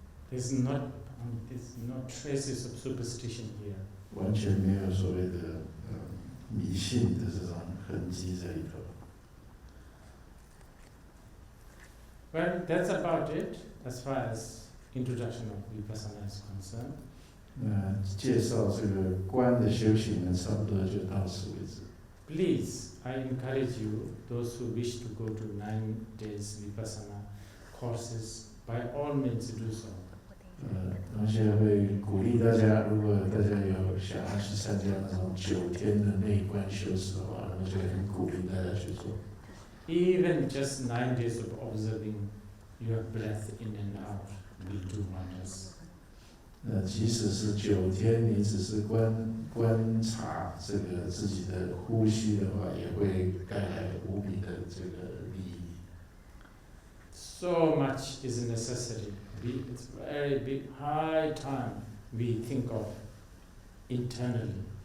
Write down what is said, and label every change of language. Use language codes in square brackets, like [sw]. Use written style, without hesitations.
[en] There's not traces of superstition here. [zh] 完全没有所谓的迷信的这种痕迹在里头。 [en] Well, that's about it as far as introduction of Vipassana is concerned. [zh] 介绍这个观的修行呢，差不多就到此为止。 [en] Please, I encourage you, those who wish to go to 9 days Vipassana courses, by all means do so. [zh] 而且会鼓励大家，如果大家有想要去参加那种9天的内观修持的话，我就很鼓励大家去做。 [en] Even just 9 days of observing your breath in and out will do wonders. [zh] 即使是9天，你只是观察这个自己的呼吸的话，也会带来无比的这个利益。 [en] So much is necessary. It's very big, high time we think of internally.